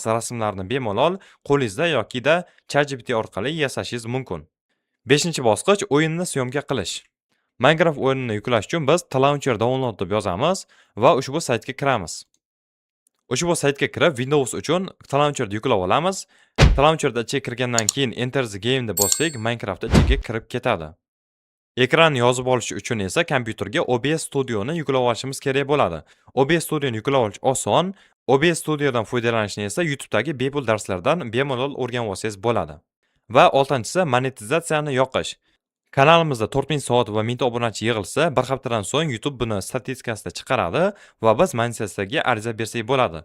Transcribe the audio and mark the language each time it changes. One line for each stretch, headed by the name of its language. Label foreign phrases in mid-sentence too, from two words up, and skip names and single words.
Uzbek: Rasmlarni bemalol qo'lingizda yokida ChatGPT orqali yasashingiz mumkin. 5-bosqich o'yinni syomka qilish. Minecraft o'yinini yuklash uchun biz
English: Launcher download
Uzbek: deb yozamiz va ushbu saytga kiramiz. Ushbu saytga kirib Windows uchun Launcherni yuklab olamiz. Launcherda ichiga kirgandan keyin
English: Enter the game
Uzbek: deb bossak, Minecraft ichiga kirib ketadi. Ekranni yozib olish uchun esa kompyuterga OBS Studio'ni yuklab olishimiz kerak bo'ladi. OBS Studio'ni yuklab olish oson. OBS Studio'dan foydalanishni esa YouTube'dagi bepul darslardan bemalol o'rganib olsangiz bo'ladi. Va 6-si monetizatsiyani yoqish. Kanalimizda 4000 soat va 1000 obunachi yig'ilsa, bir haftadan so'ng YouTube buni statistikasida chiqaradi va biz monetizatsiyaga ariza bersak bo'ladi.